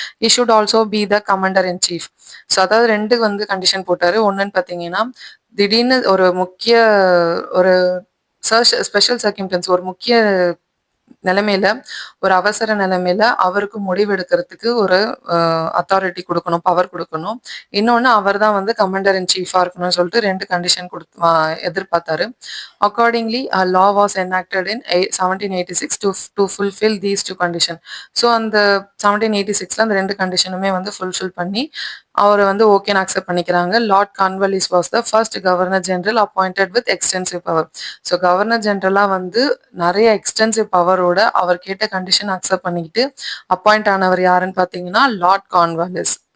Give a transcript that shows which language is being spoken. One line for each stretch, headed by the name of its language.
English: He should also be the commander in chief.
Tamil: So அதாவது 2 condition போட்டாரு. ஒன்றுன்னு பார்த்தீங்கன்னா திடீர்னு ஒரு முக்கிய ஒரு ஸ்பெஷல் சர்க்கம்டன்ஸ் ஒரு முக்கிய நிலைமையில, ஒரு அவசர நிலைமையில அவருக்கு முடிவெடுக்கிறதுக்கு ஒரு அத்தாரிட்டி குடுக்கணும், பவர் குடுக்கணும். இன்னொன்னு அவர் தான் வந்து கமாண்டர் இன் சீஃபா இருக்கணும்னு சொல்லிட்டு 2 condition எதிர்பார்த்தாரு.
English: Accordingly a law was enacted in 1786 to fulfill these 2 condition.
Tamil: So அந்த 1786ல அந்த 2 கண்டிஷனுமே வந்து ஃபுல்ஃபில் பண்ணி, அவர வந்து ஓகேன்னு அக்செப்ட் பண்ணிக்கிறாங்க.
English: Lord Cornwallis was the first governor general appointed with extensive power.
Tamil: So governor ஜெனரலா வந்து நெறைய எக்ஸ்டென்சிவ் பவரோட அவர் கேட்ட கண்டிஷன் அக்செப்ட் பண்ணிக்கிட்டு அப்பாயிண்ட் ஆனவர் யாருன்னு பார்த்தீங்கன்னா, லார்ட் கார்ன்வாலிஸ்.